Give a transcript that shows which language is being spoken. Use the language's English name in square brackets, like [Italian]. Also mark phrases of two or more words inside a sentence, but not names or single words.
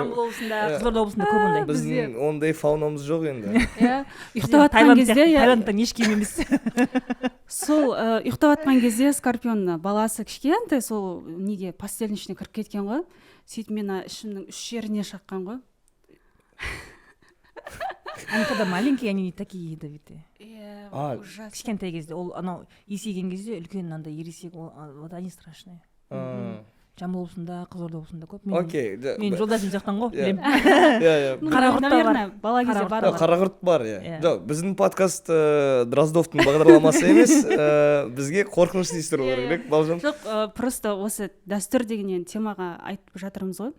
[Kazakh] Жамбыл облысында, Қызылорда облысында көп ондай. Біздің ондай фаунамыз жоқ енді. Ұйықтап жатқан кезде, Таиландтан еш кем емес. Сол ұйықтап жатқан кезде скорпион баласы кішкентай, сол неге постельдің ішіне кіріп кеткен ғой. Сөйтіп мен ішімнің 3 жеріне шаққан ғой. [Russian] Они когда маленькие, они не такие ядовитые. Ужасно. [Kazakh] Кішкентай кезде, ол анау есейген кезде үлкен андай ересек, [Russian] вот они страшные. [Kazakh] Жамбыл облысында, Қызылорда облысында көп. Мен жолдасым жақтан ғой, білем. Қарақұртта бар. Бала кезде бар. Қарақұрт бар, Жоқ, біздің подкаст Дроздовтың бағдарламасы емес, бізге қорқынышты история керек, Балжан. Жоқ, просто осы дәстүр деген темаға айтып жатырмыз ғой.